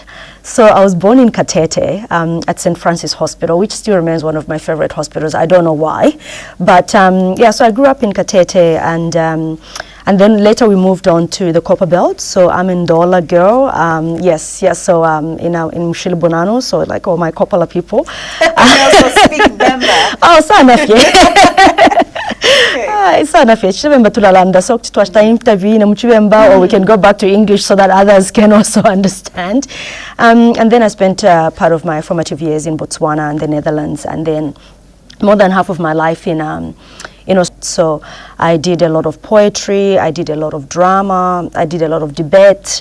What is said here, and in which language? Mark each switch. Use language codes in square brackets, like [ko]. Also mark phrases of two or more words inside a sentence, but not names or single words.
[en] So I was born in Katete at St. Francis Hospital, which still remains one of my favorite hospitals. I don't know why. But yeah, so I grew up in Katete, and then later we moved on to the Copper Belt. So I'm a Ndola girl. Yes. So in Mshili Bonano, so like all my Kopala people. I also speak Bemba. [bem] Oh, sana sana fye chibemba tulalanda so twashita interview mu chibemba, [en] or we can go back to English so that others can also understand. And then I spent part of my formative years in Botswana and the Netherlands, and then more than half of my life in so I did a lot of poetry, I did a lot of drama, I did a lot of debate.